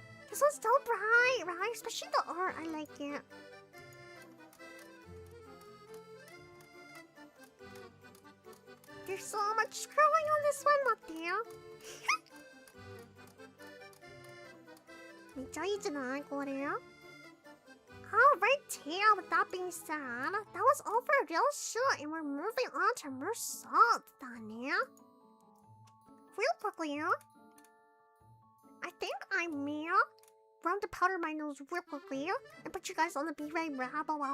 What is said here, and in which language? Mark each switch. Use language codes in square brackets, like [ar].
[en] This one's so bright, right? Especially the art. I like it. There's so much scrolling on this one, Matthew. [ja] めっちゃいいじゃないこれ [en] Alright, tail. With that being said, that was all for real shit, and we're moving on to Mersault, Dani. Real quickly, I think I may run to powder my nose real quickly and put you guys on the be right back. Yeah.